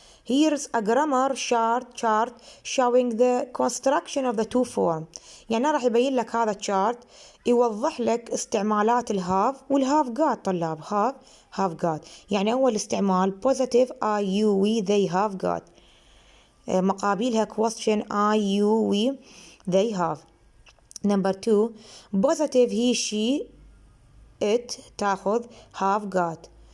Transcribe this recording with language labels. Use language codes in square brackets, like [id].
[en] Here's a grammar chart showing the construction of the two form. [ar] يعني راح يبين لك هذا chart يوضح لك استعمالات الهاف والهاف got. [en] طلاب have got [ar] يعني أول استعمال [en] positive I you we they have got [ar] مقابلها [en] question I you we they have. Number 2 positive he she it [ar] تاخذ [en] have got.